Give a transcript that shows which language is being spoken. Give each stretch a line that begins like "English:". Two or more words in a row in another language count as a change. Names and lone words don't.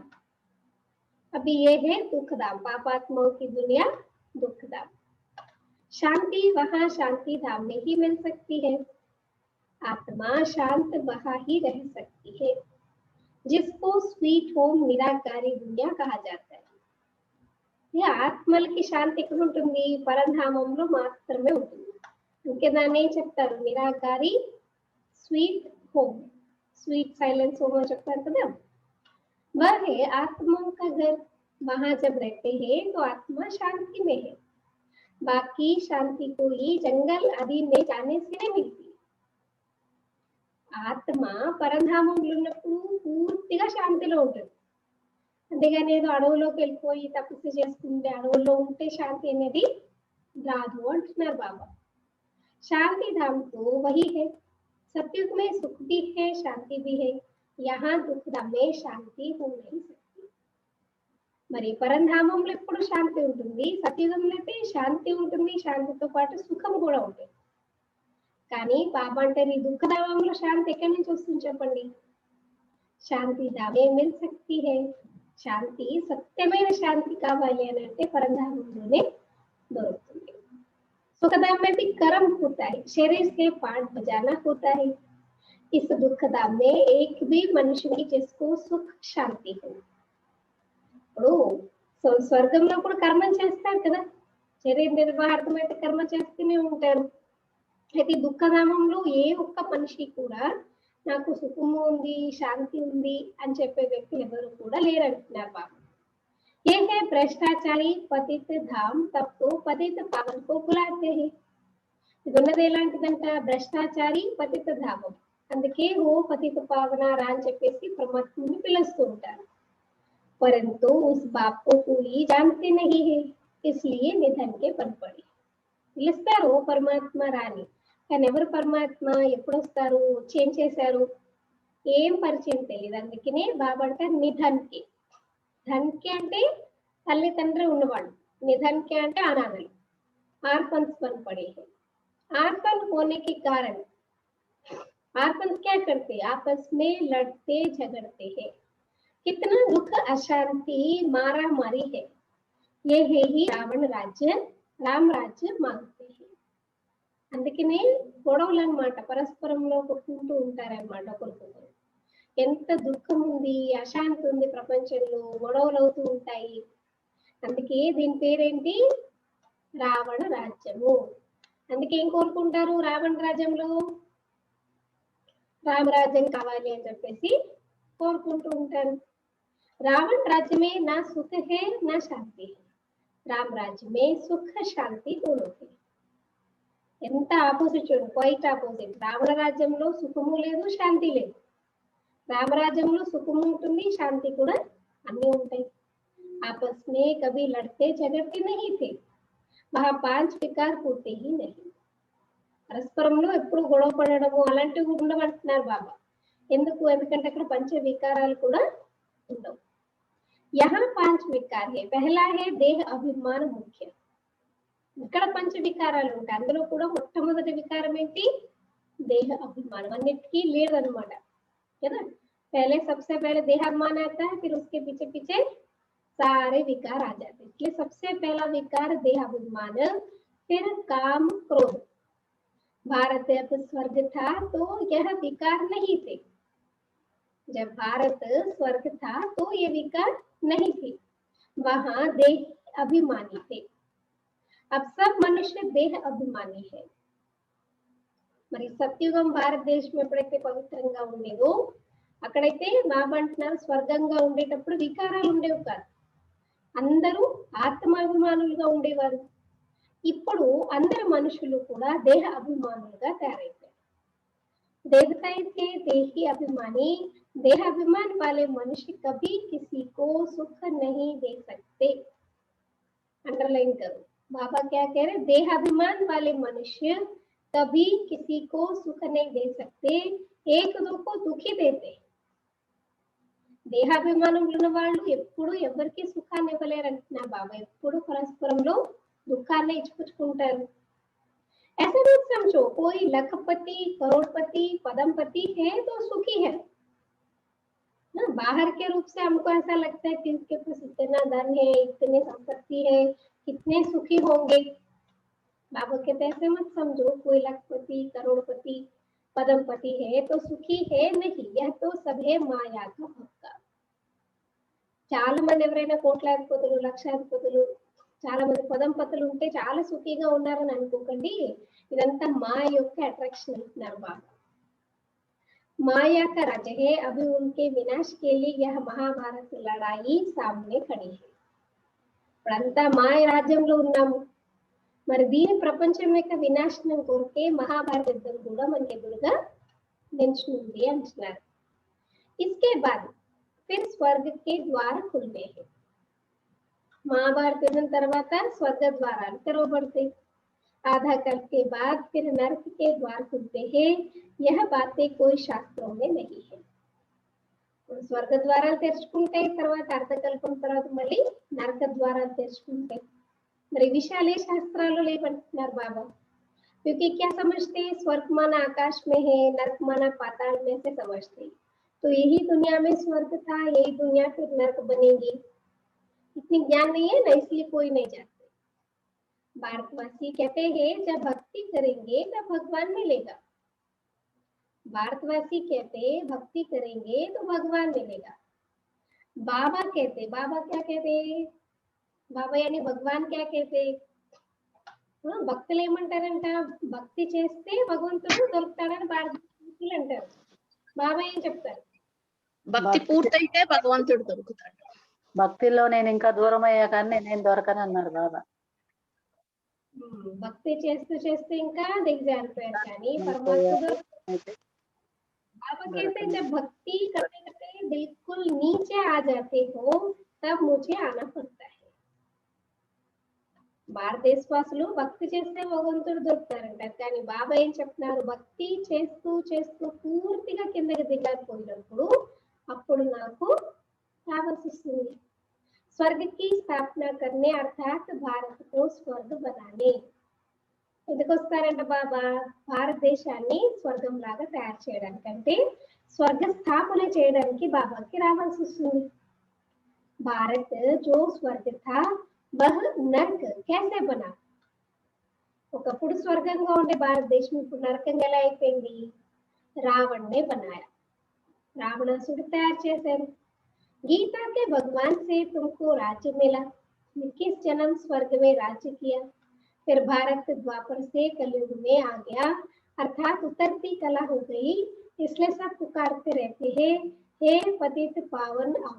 Hindi: अभी ये है दुख धाम, पापात्माओं की दुनिया दुख धाम. शांति वहाँ शांति धाम में ही मिल सकती है, आत्मा शांत वहाँ ही रह सकती है, जिसको
English: sweet home
Hindi: निराकारी दुनिया कहा जाता है.
Telugu: ये ఆత్మలకి శాంతి ఎక్కడ ఉంటుంది, పరధామంలో మాత్రమే ఉంటుంది. అందుకే దాన్ని ఏం చెప్తారు, నిరాకారి
English: sweet home, sweet silence home
Telugu: అని చెప్తారు కదా.
Hindi: वह है आत्माओं का घर, वहां जब रहते हैं तो आत्मा शांति में है. बाकी शांति कोई जंगल आदि में जाने से नहीं मिलती.
Telugu: ఆత్మ పరధామంలో ఉన్నప్పుడు పూర్తిగా శాంతిలో ఉంటుంది, అంతేగాని ఏదో అడవులోకి వెళ్ళిపోయి తపస్సు చేసుకుంటే అడవుల్లో ఉంటే శాంతి అనేది రాదు అంటున్నారు బాబా.
Hindi: శాంతి धाम तो वही है, सतयुग में सुख भी है शांति भी है, यहाँ दुख धाम में शांति हो नहीं सकती.
Telugu: మరి పరంధామంలో ఎప్పుడు శాంతి ఉంటుంది, సత్యుగంలో అయితే శాంతి ఉంటుంది, శాంతితో పాటు సుఖం కూడా ఉంటుంది. కానీ బాబా అంటారు ఈ దుఃఖధామంలో శాంతి ఎక్కడి నుంచి వస్తుంది చెప్పండి.
Hindi: शांति धामे मिल सकती है,
Telugu: శాంతి సత్యమైన శాంతి కావాలి అని అంటే పరంధామంలోనే దొరుకుతుంది.
Hindi: सुखधाम में भी कर्म होता है, शरीर से पाठ बजाना होता है. इस दुखधाम में एक भी मनुष्य नहीं जिसको सुख शांति हो.
Telugu: ఇప్పుడు స్వర్గంలో కూడా కర్మ చేస్తారు కదా, శరీర నిర్వహణ అయితే కర్మ చేస్తూనే ఉంటారు. అయితే దుఃఖధామంలో ఏ ఒక్క మనిషి కూడా నాకు సుఖము ఉంది శాంతి ఉంది అని చెప్పే వ్యక్తులు ఎవరు కూడా లేరంటున్నారు బాబు.
Hindi: ये है भ्रष्टाचारी पतित धाम, तब तो पतित पावन को बुलाते हैं.
Telugu: ఇది ఉన్నది ఎలాంటిదంట, భ్రష్టాచారి పతిత ధామం, అందుకే ఓ పతిత పావన రా అని చెప్పేసి పరమాత్మని పిలుస్తూ ఉంటారు.
Hindi: परंतु उस बाप को कोई जानते नहीं है, इसलिए निधन के पन पड़े.
Telugu: పిలుస్తారు పరమాత్మ రాని, కానీ ఎవరు పరమాత్మ, ఎప్పుడు వస్తారు, చేంజ్ చేశారు, ఏం పరిచయం తెలియదు. అందుకనే బాబా అంటారు
Hindi: निधन की. धन की
Telugu: అంటే తల్లి తండ్రి ఉన్నవాళ్ళు,
Hindi: निधन की
Telugu: అంటే అనాథలు.
Hindi: ఆర్ఫన్స్ बन पड़े हैं. आर्फन होने के कारण आर्फन क्या करते, आपस में लड़ते झगड़ते हैं. कितना दुख अशांति मारा मारी है. ये है ही रावण राज्य, राम राज्य मांगते हैं.
Telugu: అందుకనే గొడవలు అన్నమాట, పరస్పరంలో కొట్టుకుంటూ ఉంటారన్నమాట ఒకరికొకరు. ఎంత దుఃఖం ఉంది, అశాంతి ఉంది ప్రపంచంలో, గొడవలు అవుతూ ఉంటాయి. అందుకే దీని పేరేంటి, రావణ రాజ్యము. అందుకే ఏం కోరుకుంటారు రావణ రాజ్యంలో, రామరాజ్యం కావాలి అని చెప్పేసి కోరుకుంటూ ఉంటారు.
Hindi: रावण राज्य में न सुख है न शांति है, राम राज्य में सुख शांति दोनों है.
Telugu: ఎంత ఆపోజిట్ చూడండి,
English: quite opposite.
Telugu: రావణ రాజ్యంలో సుఖము లేదు శాంతి లేదు, రామరాజ్యంలో సుఖము ఉంటుంది శాంతి కూడా అన్ని ఉంటాయి.
Hindi: आपस में कभी लड़ते झगड़ते नहीं थे, वहां 5 विकार होते ही नहीं.
Telugu: పరస్పరంలో ఎప్పుడు గొడవ పడడము అలాంటివి ఉండమంటున్నారు బాబా. ఎందుకు, ఎందుకంటే అక్కడ పంచ వికారాలు కూడా ఉండవు.
Hindi: यहाँ 5 विकार है. पहला है देह अभिमान मुख्य.
Telugu: ఇక్కడ పంచ వికారాలు ఉంటాయి, అందులో కూడా మొట్టమొదటి వికారం ఏంటి, దేహ అభిమానం. అన్నిటికీ లేదనమాట.
Hindi: है ना। पहले सबसे पहले देहाभिमान आता है, फिर उसके पीछे पीछे सारे विकार आ जाते हैं। इसलिए सबसे पहला विकार देहाभिमान, फिर काम क्रोध। भारत जब स्वर्ग था तो यह विकार नहीं थे। जब भारत स्वर्ग था तो ये विकार नहीं थे, वहां देह अभिमानी थे। अब सब मनुष्य देह अभिमानी है।
Telugu: మరి సత్యుగం భారతదేశం ఎప్పుడైతే పవిత్రంగా ఉండేదో అక్కడైతే బాబా అంటున్నారు స్వర్గంగా ఉండేటప్పుడు వికారాలు ఉండేవి కాదు, అందరూ ఆత్మాభిమానులుగా ఉండేవారు. ఇప్పుడు అందరు మనుషులు కూడా దేహ అభిమానులుగా తయారైపోయారు.
Hindi: देवताएं थे देही अभिमानी, देहाभिमान वाले मनुष्य कभी किसी को सुख नहीं दे सकते. अंडरलाइन करो, बाबा क्या कह रहे, देहाभिमान वाले मनुष्य कभी किसी को सुख नहीं दे सकते, एक दो को दुखी देते.
Telugu: దేహాభిమానం ఉన్న వాళ్ళు ఎప్పుడు ఎవరికి సుఖాన్ని ఇవ్వలేరంటున్నారు బాబా, ఎప్పుడు పరస్పరంలో దుఃఖాన్ని ఇచ్చుకుంటారు.
Hindi: ऐसा मत समझो कोई लखपति करोड़पति पदमपति है तो सुखी है ना. बाहर के रूप से हमको ऐसा लगता है कि इसके पास इतना धन है, इतनी संपत्ति है, कितने सुखी होंगे. बाबा कहते ऐसे मत समझो कोई लखपति करोड़पति पदमपति है तो सुखी है, नहीं, यह तो सब है माया का भक्का.
Telugu: చాలా మంది ఎవరైనా కోట్లాధిపతులు లక్షాధిపతులు చాలా మంది పదంపతులు ఉంటే చాలా సుఖీగా ఉన్నారని అనుకోకండి, ఇదంతా మాయ యొక్క అట్రాక్షన్ అంటున్నారు బాబా.
Hindi: माया का राज्य है, अभी उनके विनाश के लिए यह महाभारत लड़ाई सामने खड़ी है.
Telugu: ఇప్పుడంతా మాయ రాజ్యంలో ఉన్నాము, మరి దీని ప్రపంచం యొక్క వినాశనం కోరికే మహాభారత యుద్ధం కూడా మనకి ఎదురుగా నిల్చుంది అంటున్నారు.
Hindi: इसके बाद फिर स्वर्ग के द्वार खुलते हैं.
Telugu: महाभारत युद्धం తర్వాత స్వర్గ ద్వారాలు తెరవబడతాయి.
Hindi: आधा कल्प के बाद फिर नरक के द्वार खुलते हैं. यह बातें कोई शास्त्रों में नहीं है.
Telugu: స్వర్గ ద్వారాలు తెరుచుకుంటాయి, తర్వాత అర్ధకల్పం తర్వాత మళ్ళీ నరక ద్వారాలు తెరుచుకుంటాయి. మరి విషయాలే శాస్త్రాలు లేవంటున్నారు బాబా.
Hindi: क्योंकि क्या समझते, स्वर्ग माना आकाश में है, नरक माना पाताल में से समझते. तो यही दुनिया में स्वर्ग था, यही दुनिया फिर नरक बनेगी. इतनी ज्ञान नहीं है ना, इसलिए कोई नहीं जानते. भारतवासी कहते हैं जब भक्ति करेंगे तब भगवान मिलेगा. भारतवासी कहते भक्ति करेंगे तो भगवान मिलेगा. बाबा कहते, बाबा क्या कहते, बाबा यानी भगवान क्या कहते,
Telugu: భక్తులు ఏమంటారంట, భక్తి చేస్తే భగవంతుడు దొరుకుతాడని భక్తులు అంటారు. బాబా ఏం చెప్తారు, భక్తి పూర్తయితే భగవంతుడు దొరుకుతాడు. భక్తిలో నేను ఇంకా దూరం అయ్యా కానీ నేను దొరకను అన్నారు బాబా. భక్తి చేస్తూ చేస్తూ ఇంకా దిగజారిపోయారు కానీ పరమాత్ముడు.
Hindi: बाबा कहते जब भक्ति करते करते बिल्कुल नीचे आ जाते हो तब मुझे आना पड़ता है.
Telugu: భారతదేశవాసులు భక్తి చేస్తే భగవంతుడు దొరుకుతారంటారు, కానీ బాబా ఏం చెప్తున్నారు, భక్తి చేస్తూ చేస్తూ పూర్తిగా కిందకి దిగకపోయినప్పుడు అప్పుడు నాకు రావాల్సి వస్తుంది.
Hindi: స్వర్గ की स्थापना करने अर्थात भारत को स्वर्ग बनाने.
Telugu: ఎందుకు వస్తారంట బాబా, భారతదేశాన్ని స్వర్గం లాగా తయారు చేయడానికంటే స్వర్గ స్థాపన చేయడానికి బాబాకి రావాల్సి వస్తుంది.
Hindi: భారత్ जो स्वर्ग था वह नरक कैसे बना.
Telugu: ఒకప్పుడు స్వర్గంగా ఉండే భారతదేశం ఇప్పుడు నరకంగా ఎలా అయిపోయింది,
Hindi: रावण ने बनाया.
Telugu: రావణాసుడు తయారు చేశారు.
Hindi: गीता के भगवान से तुमको राज्य मिला, 21 जन्म स्वर्ग में राज्य किया, फिर भारत द्वापर से कलयुग में आ गया, अर्थात उतरती कला हो गई, इसलिए सब पुकारते रहते हैं हे पतित पावन आओ.